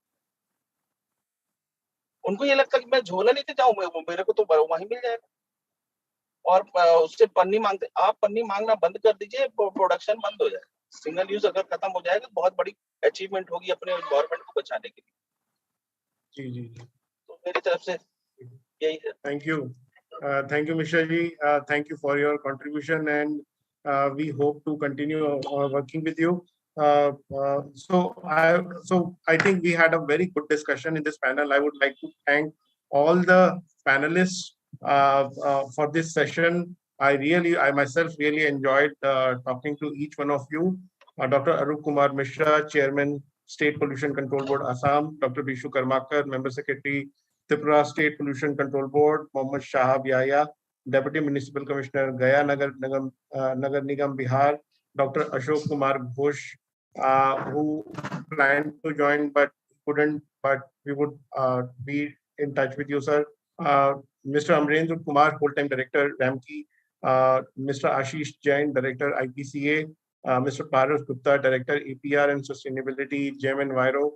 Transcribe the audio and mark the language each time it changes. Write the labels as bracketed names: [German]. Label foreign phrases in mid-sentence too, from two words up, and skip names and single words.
[Hindi] उनको ये लगता है कि मैं झोला लेके जाऊं, मेरे को तो वहीं मिल जाएगा, और उससे पन्नी मांगते। आप पन्नी मांगना बंद कर दीजिए, प्रोडक्शन बंद हो जाए। [English] single use [Hindi] अगर खत्म हो जाएगा तो बहुत बड़ी अचीवमेंट होगी अपने एनवायरमेंट को बचाने के लिए। जी जी। तो मेरी तरफ से यही है। [English] Thank you. Thank you, Mishra ji. Thank you for your contribution, and we hope to continue working with you. So I think we had a very good discussion in this panel. I would like to thank all the panelists for this session. I myself really enjoyed talking to each one of you. Dr. Arup Kumar Mishra, Chairman, State Pollution Control Board, Assam. Dr. Bishu Karmakar, Member Secretary, Tripura State Pollution Control Board. Mohammad Shahab Yahya, Deputy Municipal Commissioner, Gaya Nagar Nigam, Bihar. Dr. Ashok Kumar Ghosh, who planned to join but couldn't, but we would be in touch with you, sir. Mr. Amrendra Kumar, Full-Time Director, RAMKI. Mr. Ashish Jain, Director, IPCA. Mr. Paras Gupta, Director, APR and Sustainability, GEM Enviro.